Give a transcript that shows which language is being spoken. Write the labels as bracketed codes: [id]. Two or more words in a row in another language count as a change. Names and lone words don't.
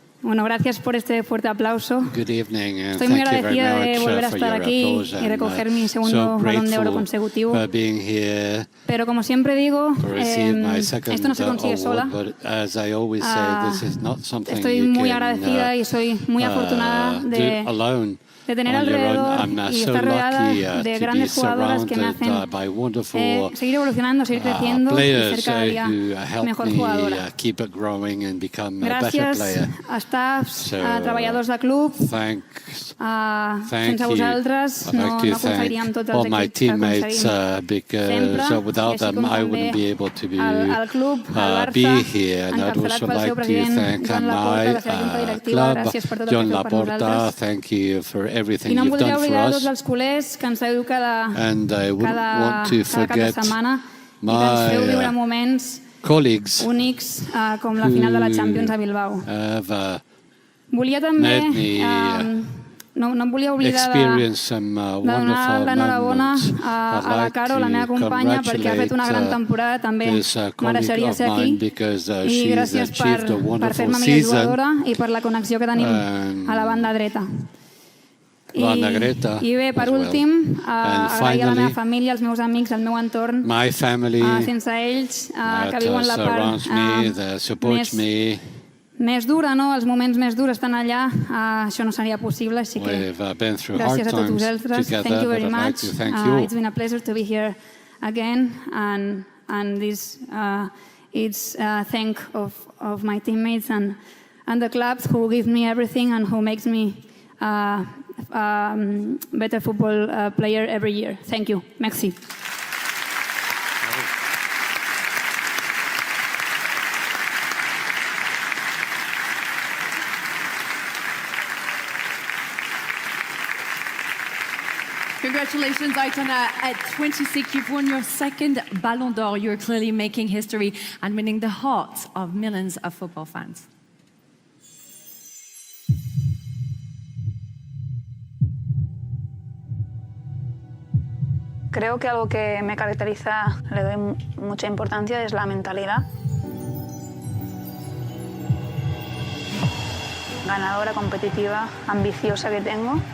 [es] Bueno, gracias por este fuerte aplauso. [en] Good evening, and [es] Estoy muy [en] thank you very [es] agradecida de [en] much [es] volver a [en] for [es] estar [en] your [es] aquí [en] applause, [es] y recoger mi [en] so [es] segundo Balón de Oro [en] grateful [es] consecutivo. [en] for being here [es] Pero como siempre digo, [en] to receive my second [es] esto no se consigue sola. [en] award, but as I always say, this is not something [es] Estoy [en] you [es] muy [en] can [es] agradecida y soy muy afortunada [en] do [es] de [en] alone. [es] tener [en] On your own. [es] alrededor [en] I'm [es] y [en] so [es] estar rodeada [en] lucky [es] de [en] to [es] grandes [en] be [es] jugadoras que me [en] surrounded [es] hacen [en] by wonderful [es] seguir evolucionando, seguir creciendo y [en] players [es] ser cada día [en] who help [es] mejor [en] me [es] jugadora. [en] keep it growing and become a better [ca] Gràcies [en] player. [ca] a staffs, [en] So, [ca] a treballadors del club. [en] Thank [ca] Sense [en] you. [ca] vosaltres [en] I'd [ca] no, [en] like to [ca] no aconseguiríem tots els [en] all my [ca] èxits que [en] teammates [ca] aconseguim [en] because [ca] sempre, [en] without [ca] i així [en] them [ca] com [en] I [ca] també [en] wouldn't be able to be, [ca] al club, al Barça, [en] be here. And I'd [ca] encapçalat [en] also [ca] pel seu [en] like to [ca] president [en] thank [ca] Joan Laporta, [en] my [ca] la seva junta directiva. [en] club, [ca] Gràcies per tot el [en] John [ca] que feu per [en] Laporta. [ca] nosaltres. [en] Thank you for everything [ca] I no em [en] you've [ca] voldria [en] done for [ca] oblidar de tots [en] us. [ca] els culers que ens feu [en] And I wouldn't want to [ca] cada cap de [en] forget [ca] setmana i que ens feu viure [en] my [ca] moments [en] colleagues [ca] únics com la final de la Champions a Bilbao. [en] have [ca] Volia també, [en] made me [ca] no em volia oblidar [en] experience some [ca] de donar [en] wonderful [ca] l'enhorabona [en] moments. [ca] a [en] I'd [ca] la [en] like [ca] Caro, la meva [en] to [ca] companya, perquè ha fet una gran temporada, també [en] this colleague [ca] mereixeria [en] of [ca] ser [en] mine [ca] aquí. [en] because [ca] I [en] she's [ca] gràcies [en] achieved a [ca] per [en] wonderful [ca] fer-me millor [en] season. [ca] jugadora i per la connexió que tenim a la banda dreta. Banda dreta I bé, per [en] as well. [ca] últim, [en] And [ca] agrair a la meva [en] finally, [ca] família, als meus amics, al meu entorn, [en] my family [ca] sense ells, que [en] that [ca] viuen la part [en] surrounds me, that supports me. [ca] més dura, no? Els moments més durs estan allà, això no seria possible, així que [en] We've been through [ca] gràcies [en] hard [ca] a tots [en] times [ca] vosaltres. [en] together, Thank you very but I'd like much. to thank you. It's been a pleasure to be here again, and this it's thank of my teammates and the clubs who give me everything and who makes me better football player every year. Thank you. Merci. Congratulations, Aitana. At 26, you've won your second Ballon d'Or. You're clearly making history and winning the hearts of millions of football fans. [es] Creo que algo que me caracteriza, le doy mucha importancia, es la mentalidad. Ganadora, competitiva, ambiciosa que tengo.